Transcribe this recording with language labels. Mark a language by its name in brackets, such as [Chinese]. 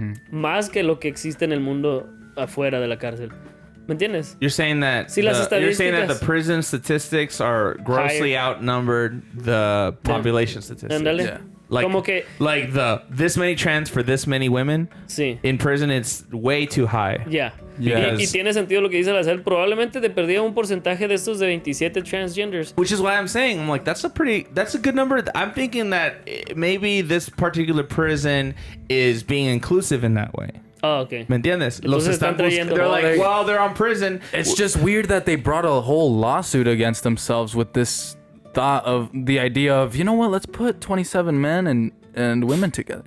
[Spanish] Más que lo que existe en el mundo afuera de la cárcel. ¿Me entiendes? [English] You're saying that the prison statistics are grossly outnumbered the population statistics. Yeah. Like, [Spanish] como que, [English] like this many trans for this many women. [Spanish] Sí. [English] In prison, it's way too high. Yeah. [Spanish] Y tiene sentido lo que dice Lazael. Probablemente te perdía un porcentaje de estos de 27 transgenders. [English] Which is why I'm saying, I'm like, that's a good number. I'm thinking that maybe this particular prison is being inclusive in that way. Oh, okay. [Spanish] ¿Me entiendes? [English] They're like, well, they're on prison. It's just weird that they brought a whole lawsuit against themselves with this thought of the idea of, you know what, let's put 27 men and women together.